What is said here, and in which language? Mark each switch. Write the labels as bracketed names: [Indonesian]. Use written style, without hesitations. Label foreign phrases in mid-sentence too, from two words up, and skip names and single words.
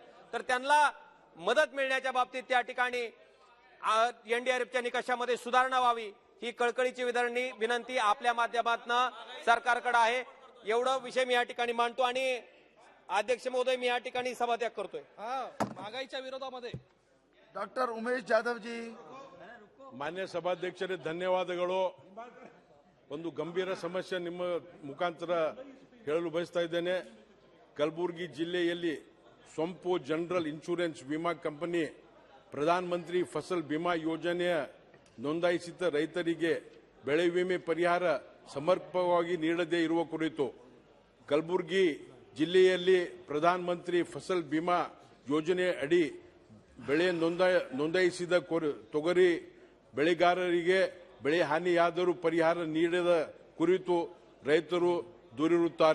[Marathi] तर त्यांना मदत मिळण्याच्या बाबतीत त्या ठिकाणी एनडीआरएफच्या निकषामध्ये सुधारणा व्हावी ही कळकळीची विनंती आपल्या माध्यमातून सरकारकडे आहे। एवढं विषय मी या ठिकाणी मांडतो आणि अध्यक्ष महोदय, मी या ठिकाणी सभात्याग करतोय। महागाईच्या विरोधामध्ये डॉक्टर उमेश जाधव जी। [Kannada] ಮಾನ್ಯ ಸಭಾಧ್ಯಕ್ಷರೇ, ಧನ್ಯವಾದಗಳು। ಒಂದು ಗಂಭೀರ ಸಮಸ್ಯೆ ನಿಮ್ಮ ಮುಖಾಂತರ ಹೇಳಲು ಬಯಸ್ತಾ ಇದ್ದೇನೆ। ಕಲಬುರಗಿ ಜಿಲ್ಲೆಯಲ್ಲಿ ಸೊಂಪು ಜನರಲ್ ಇನ್ಶೂರೆನ್ಸ್ ವಿಮಾ ಕಂಪನಿ ಪ್ರಧಾನಮಂತ್ರಿ ಫಸಲ್ ಬಿಮಾ ಯೋಜನೆಯ ನೋಂದಾಯಿಸಿದ ರೈತರಿಗೆ ಬೆಳೆ ವಿಮೆ ಪರಿಹಾರ ಸಮರ್ಪಕವಾಗಿ ನೀಡದೇ ಇರುವ ಕುರಿತು ಕಲಬುರಗಿ ಜಿಲ್ಲೆಯಲ್ಲಿ ಪ್ರಧಾನಮಂತ್ರಿ ಫಸಲ್ ಬಿಮಾ ಯೋಜನೆ ಅಡಿ ಬೆಳೆ ನೋಂದಾಯಿಸಿದ ತೊಗರಿ ಬೆಳೆಗಾರರಿಗೆ ಬೆಳೆ ಹಾನಿಯಾದರೂ ಪರಿಹಾರ ನೀಡದ ಕುರಿತು ರೈತರು ದೂರಿರುತ್ತಾರೆ।